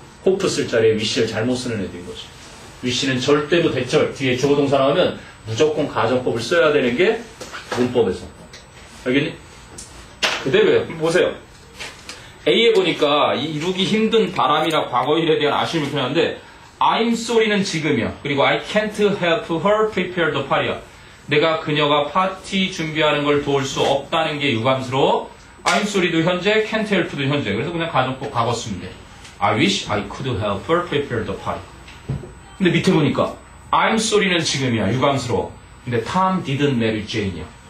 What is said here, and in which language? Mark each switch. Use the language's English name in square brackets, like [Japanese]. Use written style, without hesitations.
[Korean] 호프 쓸 자리에 위시를 잘못 쓰는 애들인 거지. 위시는 절대로 대절 뒤에 주어 동사 나오면 무조건 가정법을 써야 되는 게 문법에서. 알겠니? 그대로예요. 보세요. A에 보니까 이 이루기 힘든 바람이나 과거일에 대한 아쉬움이 표현하는데 I'm sorry는 지금이야. [English] 그리고 I can't help her prepare the party야. [Korean] 내가 그녀가 파티 준비하는 걸 도울 수 없다는 게 유감스러워. I'm sorry도 현재, can't help도 현재. 그래서 그냥 가정법 과거 쓰면 돼. [English] I wish I could help her prepare the party. [Korean] 근데 밑에 보니까 I'm sorry는 지금이야. 유감스러워. [English] 근데 Tom didn't marry Jane이야.